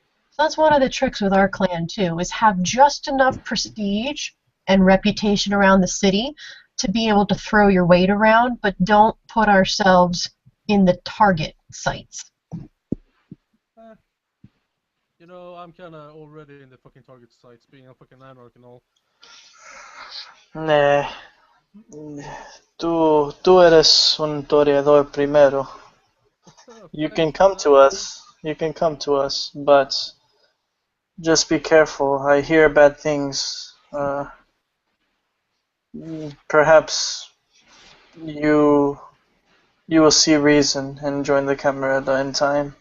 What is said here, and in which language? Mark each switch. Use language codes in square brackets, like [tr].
[en] So that's one of the tricks with our clan, too, is have just enough prestige and reputation around the city to be able to throw your weight around, but don't put ourselves in the target sites. You know, I'm kinda already in the fucking target sites, being a fucking anarch and all. Nah. [es] Tú eres un toreador primero. [en] You can Thanks, come man. to us. You can come to us, but just be careful. I hear bad things. Perhaps you will see reason and join the Camerata in time.